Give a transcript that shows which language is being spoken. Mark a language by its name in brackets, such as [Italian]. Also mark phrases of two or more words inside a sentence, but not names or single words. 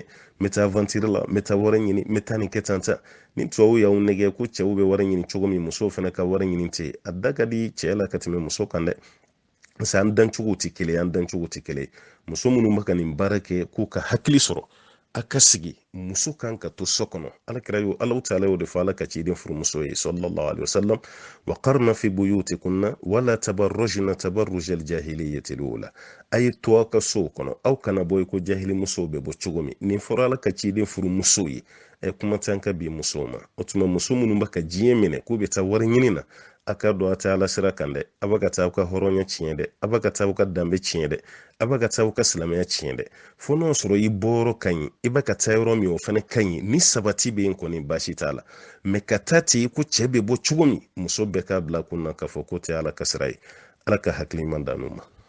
[Bambara] n bɛ taa aventure la n bɛ taa wari ɲini n bɛ taa nin kɛ tan ni tubabuw y'aw nɛgɛ ko cɛw bɛ wari ɲini cogo min musow fana ka wari ɲini ten a da ka di cɛ la ka tɛmɛ muso kan dɛ [French] parce que [Bambara] an dancogo tɛ kelen an dancogo tɛ kelen muso minnu bɛ ka nin baara kɛ k'u ka hakili sɔrɔ a ka sigi muso kan ka to so kɔnɔ alakira y'o [Arabic] الله تعالى [Bambara] y'o de fɔ ala ka ciden furumuso ye [Arabic] صلى الله عليه وسلم وقرن في بيوتكن ولا تبرجن تبرج الجاهلية الأولى [Bambara] a ye to aw ka sow kɔnɔ aw kana bɔ i ko jahili musow bɛ bɔ cogo min nin fɔra ala ka ciden furumuso ye kuma tɛ ka bi musow ma o tuma muso minnu bɛ ka diɲɛ minɛ k'u bɛ taa wari ɲini na a ka dɔn a tɛ ala sira kan dɛ a bɛ ka taa aw ka hɔrɔnya tiɲɛ dɛ a bɛ ka taa aw ka danbe tiɲɛ dɛ a bɛ ka taa aw ka silamɛya tiɲɛ dɛ fo n'o sɔrɔ i bɔyɔrɔ ka ɲi i bɛ ka taa yɔrɔ min o fana ka ɲi ni sabati bɛ yen kɔni baasi t'a la mɛ ka taa ten ko cɛ bɛ bɔ cogo min muso bɛɛ k'a bila kun na k'a fɔ ko tɛ ala ka sira ye ala ka hakili ɲuman d'an ma